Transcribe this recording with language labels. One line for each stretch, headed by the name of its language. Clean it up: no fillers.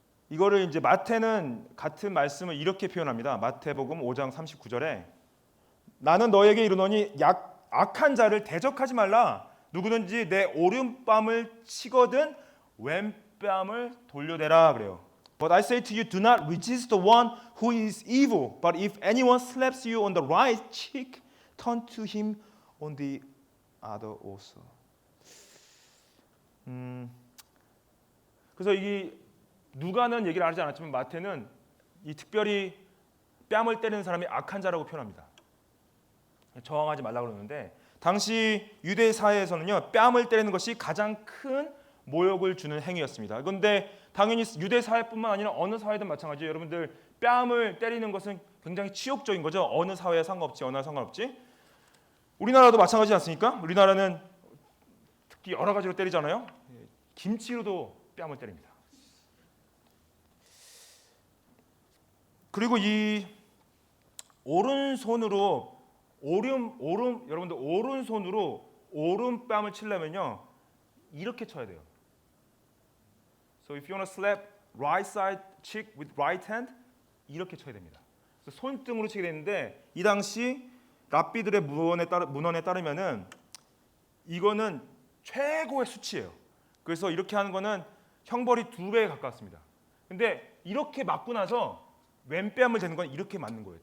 Korean: 이거를 이제 마태는 같은 말씀을 이렇게 표현합니다. 마태복음 5장 39절에 나는 너에게 이르노니 악한 자를 대적하지 말라. 누구든지 내 오른뺨을 치거든 왼뺨을 돌려대라 그래요.
English: But I say to you, do not resist the one who is evil. But if anyone slaps you on the right cheek, turn to him on the other also.
Korean: 그래서 이 누가는 얘기를 하지 않았지만 마태는 이 특별히 뺨을 때리는 사람이 악한 자라고 표현합니다. 저항하지 말라고 그러는데 당시 유대 사회에서는요 뺨을 때리는 것이 가장 큰 모욕을 주는 행위였습니다. 그런데 당연히 유대 사회뿐만 아니라 어느 사회든 마찬가지예요. 여러분들 뺨을 때리는 것은 굉장히 치욕적인 거죠. 어느 사회에 상관없지, 어느 나라 상관없지. 우리나라도 마찬가지지 않습니까? 우리나라는 특히 여러 가지로 때리잖아요. 김치로도 뺨을 때립니다. 그리고 이 오른손으로 여러분들 오른손으로 오른뺨을 치려면요 이렇게 쳐야 돼요.
English: So if you want to slap right side cheek with right hand
Korean: 이렇게 쳐야 됩니다. 손등으로 치게 되는데 이 당시 랍비들의 문헌에 따르면은 이거는 최고의 수치예요. 그래서 이렇게 하는 거는 형벌이 2배에 가까웠습니다. 근데 이렇게 맞고 나서 왼뺨을 대는 건 이렇게 맞는 거예요.